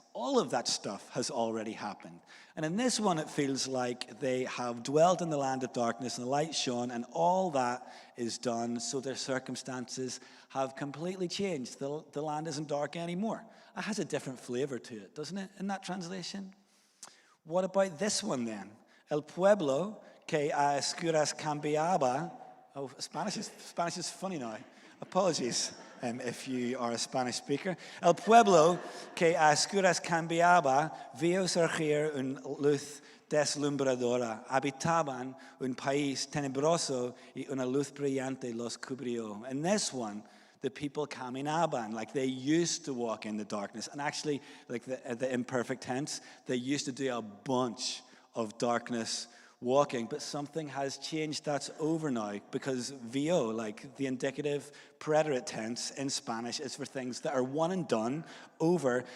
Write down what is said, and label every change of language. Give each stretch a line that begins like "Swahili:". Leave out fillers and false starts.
English: All of that stuff has already happened. And in this one, it feels like they have dwelt in the land of darkness and the light shone, and all that is done, so their circumstances have completely changed. The land isn't dark anymore. It has a different flavor to it, doesn't it, in that translation? What about this one then?
Spanish: El pueblo que a oscuras cambiaba.
English: Oh, Spanish is funny now. Apologies if you are a Spanish speaker.
Spanish: El pueblo que a oscuras cambiaba vio surgir una luz deslumbradora. Habitaban un país tenebroso y una luz brillante los cubrió.
English: And this one, the people caminaban, like they used to walk in the darkness. And actually, like the imperfect tense, they used to do a bunch of darkness walking, but something has changed. That's over now, because vio, like the indicative preterite tense in Spanish, is for things that are one and done, over.